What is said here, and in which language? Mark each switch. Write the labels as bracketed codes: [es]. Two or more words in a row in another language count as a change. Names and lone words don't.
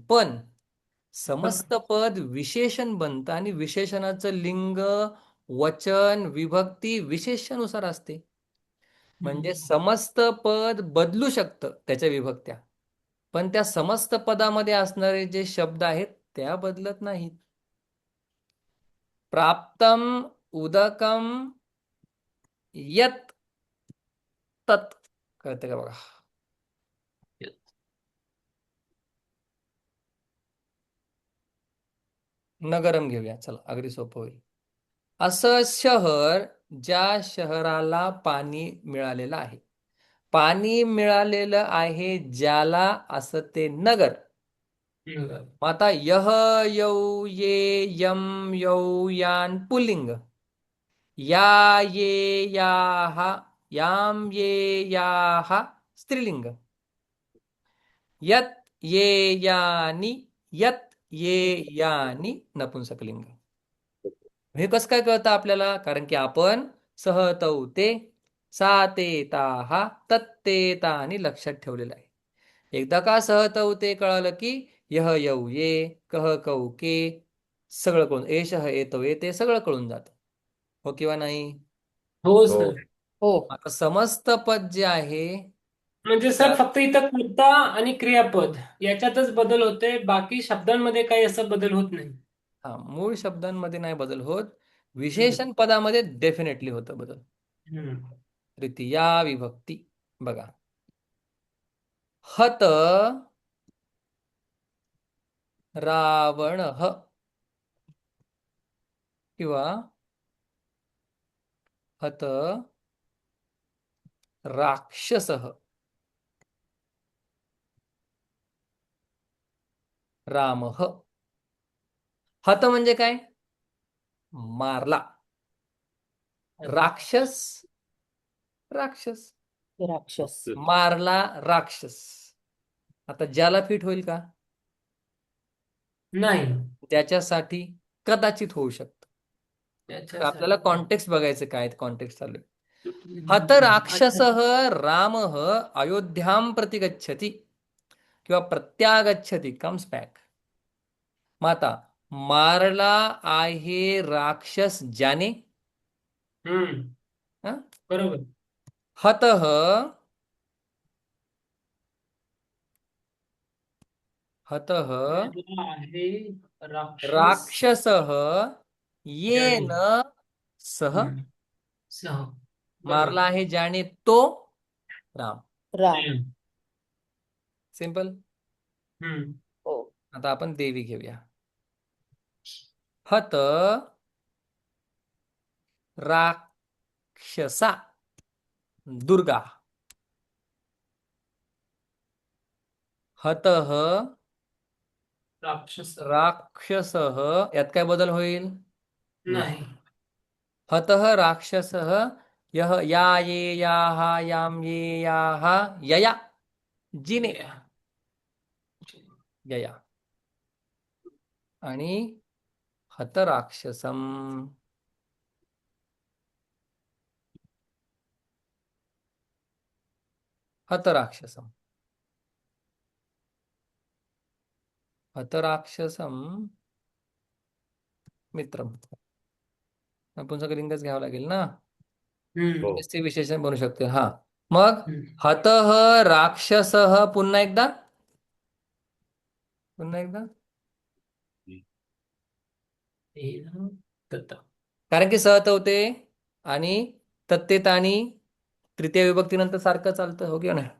[mr] पण समस्त पद विशेषण बनतं आणि विशेषणाचं लिंग, वचन, विभक्ती विशेषानुसार असते. म्हणजे समस्त पद बदलू शकतं त्याच्या विभक्त्या, पण त्या समस्त पदामध्ये असणारे जे शब्द आहेत त्या बदलत नाहीत. [sa] प्राप्तम उदकम यत तत. [mr] कळतं का बघा? नगरम घेऊया, चला अगदी सोपं होईल. असं शहर ज्या शहराला पाणी मिळालेलं आहे. पाणी मिळालेलं आहे ज्याला असं ते नगर. मग आता [sa] यह यौ ये यम यौ यान पुल्लिंग. या ये याहा याम ये याहा स्त्रीलिंग. यत ये यानी यत ये यानी नपुंसकलिंग. [mr] हे कसं काय कळतं आपल्याला? कारण की आपण [sa] सह तौ ते सा ते ताहा तत्ते तानी [mr] लक्षात ठेवलेलं आहे. एकदा का [sa] सह तौ ते [mr] कळालं की [sa] यह यौ ये कह कौ के [mr] सगळं कळून, [sa] एषः एतौ ते [mr] सगळं कळून जातं. हो किंवा नाही? हो सर. हो. आता समस्त पद जे आहे म्हणजे सर त्यात फक्त इथं कर्ता आणि क्रियापद याच्यातच बदल होते, बाकी शब्दांमध्ये काही असा बदल होत नाही. हा, मूळ शब्दांमध्ये नाही बदल होत, हम्म. विशेषण पदामध्ये डेफिनेटली होतं बदल. हम्म. तृतीया विभक्ती बघा. [sa] हत रावण [mr] किंवा [sa] हत राक्षस. [mr] रामः. हत म्हणजे काय? मारला. राक्षस, राक्षस. राक्षस. मारला राक्षस. आता ज्याला फिट होईल का? नाही. त्याच्यासाठी कदाचित होऊ शकतं. तर आपल्याला त्याच्यासाठी कॉन्टेक्स्ट बघायचं काय कॉन्टेक्स्ट चालू आहे. हत अच्छा. [sa] राक्षसः रामः अयोध्यां प्रति गच्छति किंवा प्रत्यागच्छति, [en] comes back. [mr] मग आता मारला आहे राक्षस ज्याने. हम्म. हं? बरोबर. [sa] हतः हतः [mr] मारला आहे राक्षस राक्षसः ज्याने. [sa] येन सह. [mr] हम्म. सह. मारला बरोबर. आहे ज्याने तो राम. राम. सिंपल. हम्म. हो. आता आपण देवी घेऊया. [sa] हत राक्षसा दुर्गा. हतः राक्षस. राक्षसः, [mr] यात काय बदल होईल? नाही. नाही. [sa] हतः राक्षसः यह या ये याः यां ये याः यया जिने यया. आणि हत राक्षसम. हत राक्षसम. हत राक्षसम मित्रम. [mr] नपुंसकलिंगच घ्यावं लागेल ना. हम्म. स्त्री विशेषण बनू शकते. हा, मग हम्म. [sa] हतः राक्षसः. [mr] पुन्हा एकदा, पुन्हा एकदा. दत्त. कारण की सहत होते आणि तत्तेत आणि तृतीय विभक्तीनंतर सारखं चालतं, हो किंवा नाही?